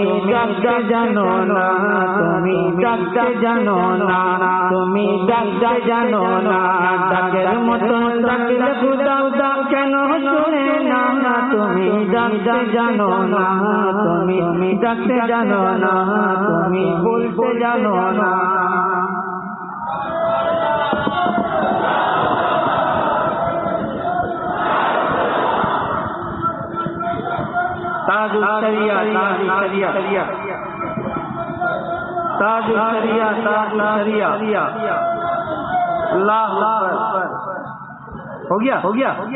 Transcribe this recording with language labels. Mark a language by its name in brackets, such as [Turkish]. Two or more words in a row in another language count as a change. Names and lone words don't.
[Bangla] ডাকতে জানো না তুমি ডাকতে জানো না তুমি ডাকতে জানো না ডাকের মতন ডাকলে খুদা কেন শুনে না তুমি ডাকতে জানো না তুমি ডাকতে জানো না তুমি বলতে জানো না [Urdu] تاج الشریعہ تاج الشریعہ اللہ اکبر ہو گیا